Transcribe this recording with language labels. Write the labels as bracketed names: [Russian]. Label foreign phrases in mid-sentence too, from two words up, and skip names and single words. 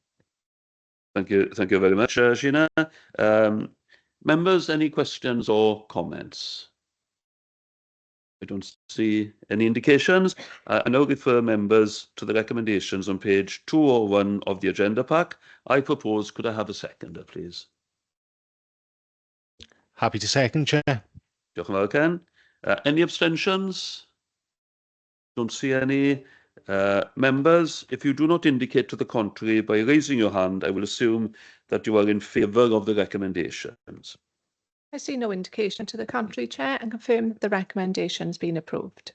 [English] Thank you very much, Sheena. Members, any questions or comments? I don't see any indications. I now refer members to the recommendations on page 201 of the agenda pack. I propose, could I have a seconder, please? Happy to second, Chair. [Welsh] Diolch yn fawr, [English] Ken. Any abstentions? Don't see any. Members, if you do not indicate to the contrary by raising your hand, I will assume that you are in favour of the recommendations. I see no indication to the contrary, Chair, and confirm that the recommendation has been approved.